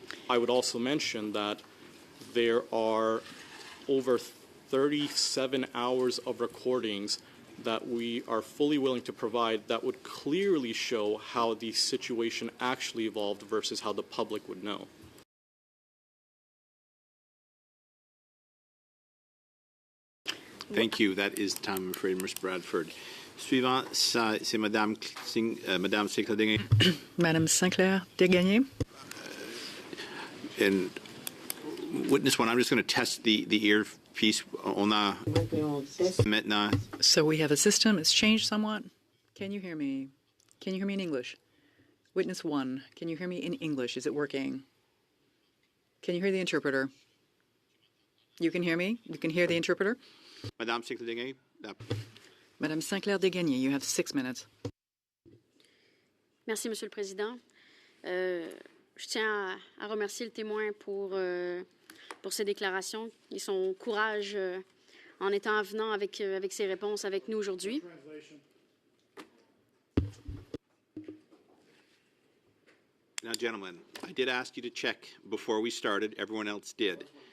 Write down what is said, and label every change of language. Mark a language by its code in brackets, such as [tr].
[en] I would also mention that there are over 37 hours of recordings that we are fully willing to provide that would clearly show how the situation actually evolved versus how the public would know. Thank you. That is time, I'm afraid, Ms. Bradford. [fr] Suivant, c'est Madame Sinclair Degagné. Madame Sinclair Degagné. [en] And witness 1, I'm just going to test the earpiece. [fr] On a maintenant. [en] So we have a system. It's changed somewhat. Can you hear me? Can you hear me in English? Witness 1, can you hear me in English? Is it working? Can you hear the interpreter? You can hear me? You can hear the interpreter? [fr] Madame Sinclair Degagné. [en] Madame Sinclair Degagné, you have 6 minutes. [fr] Merci, Monsieur le Président. Je tiens à remercier le témoin pour ses déclarations et son courage en étant avenant avec ses réponses avec nous aujourd'hui. [en] Now, gentlemen, I did ask you to check before we started. Everyone else did.